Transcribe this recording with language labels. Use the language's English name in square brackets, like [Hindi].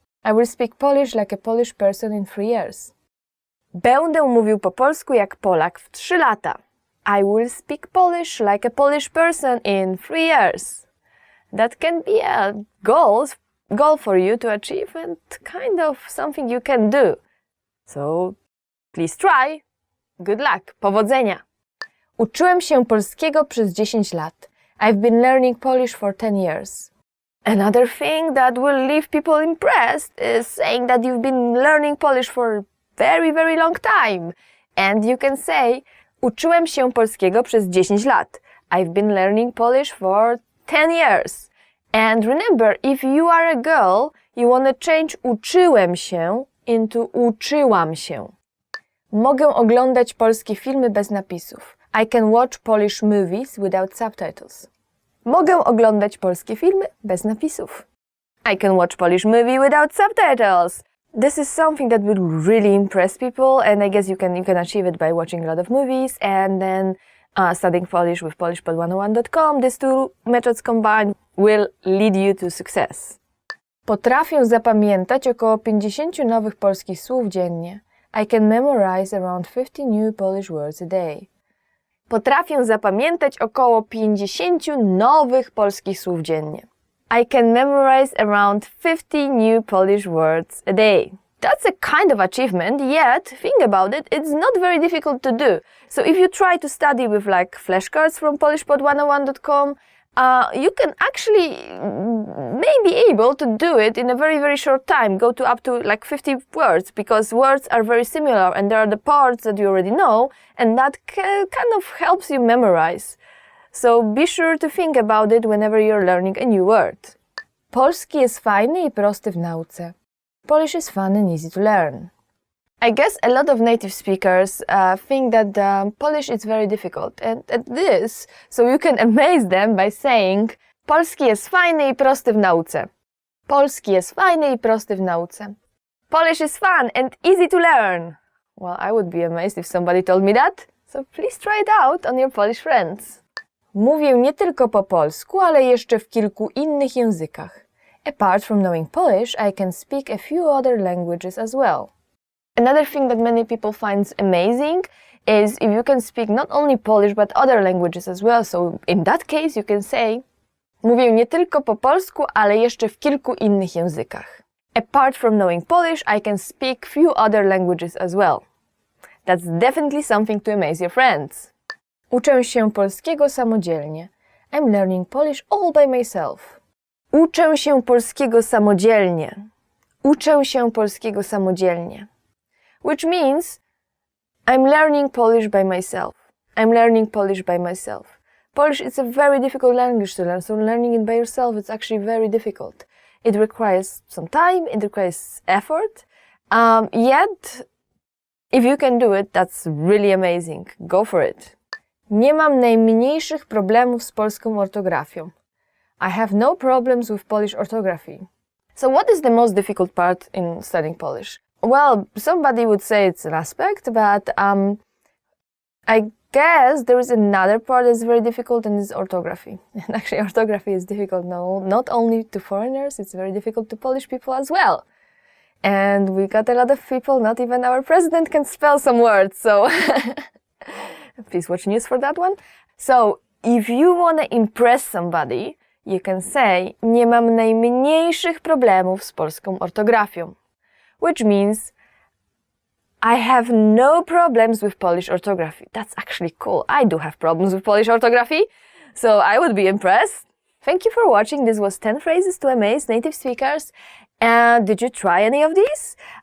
[English] I will speak Polish like a Polish person in 3 years. [Polish] Będę mówił po polsku jak Polak w 3 lata. [English] I will speak Polish like a Polish person in 3 years. That can be a goal for you to achieve and kind of something you can do. So please try. Good luck. [Polish] Powodzenia. Uczyłem się polskiego przez 10 lat. [English] I've been learning Polish for 10 years. Another thing that will leave people impressed is saying that you've been learning Polish for a very, very long time. And you can say, [Polish] uczyłem się polskiego przez 10 lat. [English] I've been learning Polish for 10 years. And remember, if you are a girl, You wanna change [Polish] uczyłem się [English] into [Polish] uczyłam się. Mogę oglądać polskie filmy bez napisów. [English] I can watch Polish movies without subtitles. [Polish] Mogę oglądać polskie filmy bez napisów. [English] I can watch Polish movie without subtitles. This is something that will really impress people, and I guess you can achieve it by watching a lot of movies and then studying Polish with polishpod101.com. These two methods combined will lead you to success. [Polish] Potrafię zapamiętać około 50 nowych polskich słów dziennie. [English] I can memorize around 50 new Polish words a day. [Polish] Potrafię zapamiętać około 50 nowych polskich słów dziennie. [English] I can memorize around 50 new Polish words a day. That's a kind of achievement, yet, think about it, it's not very difficult to do. So if you try to study with like flashcards from polishpod101.com, you can actually maybe able to do it in a very, very short time, go to up to like 50 words, because words are very similar and there are the parts that you already know, and that kind of helps you memorize. So be sure to think about it whenever you're learning a new word. [Polish] Polski jest fajny i prosty w nauce. [English] Polish is fun and easy to learn. I guess a lot of native speakers think that Polish is very difficult, and it is, so you can amaze them by saying [Polish] Polski jest fajny i prosty w nauce. Polski jest fajny i prosty w nauce. [English] Polish is fun and easy to learn. Well, I would be amazed if somebody told me that, so please try it out on your Polish friends. [Polish] Mówię nie tylko po polsku, ale jeszcze w kilku innych językach. [English] Apart from knowing Polish, I can speak a few other languages as well. Another thing that many people find amazing is if you can speak not only Polish but other languages as well. So in that case you can say [Polish] mówię nie tylko po polsku, ale jeszcze w kilku innych językach. [English] Apart from knowing Polish, I can speak few other languages as well. That's definitely something to amaze your friends. [Polish] Uczę się polskiego samodzielnie. [English] I'm learning Polish all by myself. [Polish] Uczę się polskiego samodzielnie. Uczę się polskiego samodzielnie. [English] Which means I'm learning Polish by myself. I'm learning Polish by myself. Polish is a very difficult language to learn, so learning it by yourself is actually very difficult. It requires some time, it requires effort, yet if you can do it, that's really amazing. Go for it. [Polish] Nie mam najmniejszych problemów z polską ortografią. [English] I have no problems with Polish orthography. So what is the most difficult part in studying Polish? Well, somebody would say it's an aspect, but I guess there is another part that's very difficult, and it's orthography. And actually orthography is difficult not only to foreigners, it's very difficult to Polish people as well. And we got a lot of people, not even our president can spell some words, so please watch news for that one. So if you want to impress somebody, you can say [Polish] nie mam najmniejszych problemów z polską ortografią. [English] Which means I have no problems with Polish orthography. That's actually cool. I do have problems with Polish orthography, so I would be impressed. Thank you for watching. This was 10 phrases to amaze native speakers. Did you try any of these?